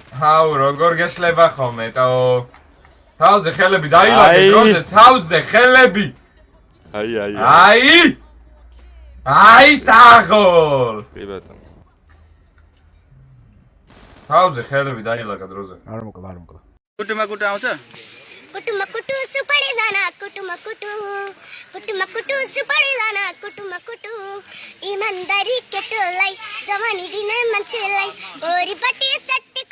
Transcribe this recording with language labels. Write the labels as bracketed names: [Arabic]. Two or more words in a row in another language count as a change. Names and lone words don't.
[Georgian] აუ, როგორ გესლება ხოლმე, ტაო. თავზე ხელები დაილაგე, დროზე თავზე ხელები. აი, საღოლ. კი ბატონო. თავზე ხელები დაილაგა დროზე. არ მოკლა. [Nepali] कुटुमा आउँछ कुटु सुपारी दाना कुटुमा कुटु सुपारी दाना कुटुमा कुटु इमानदारी केटोलाई जवानी दिने मान्छेलाई गोरीपट्टि